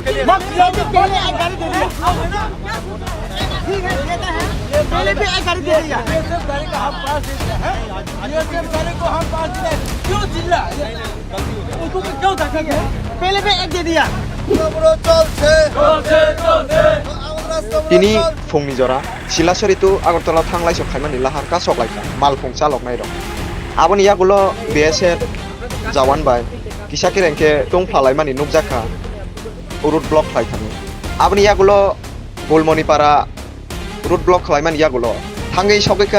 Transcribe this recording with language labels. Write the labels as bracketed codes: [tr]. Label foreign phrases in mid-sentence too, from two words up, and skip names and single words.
[hi] पहले एक गाड़ी दे दिया, ठीक है देता है, पहले भी एक गाड़ी दे दिया, ये सब गाड़ी का हम पास देते हैं, ये सब गाड़ी को हम पास देते हैं, क्यों चिल्ला? उसको क्यों धक्का गया? पहले भी एक दे दिया। [trp] তিনি फुंनि जरा सिलासरितु आगरतला थांलाय सखायमानि लाहार का सगलायखा मालफुं चालकनाय दं आबनि यागुलो BSF जावान बाय किसाखि रेंके टंफ्लालायमानि नुकजाखा रुट ब्लक खालायथाङो आबनि यागुलो गुलमणिपारा रुट ब्लक खालायमानि यागुलो थाङै सगैखा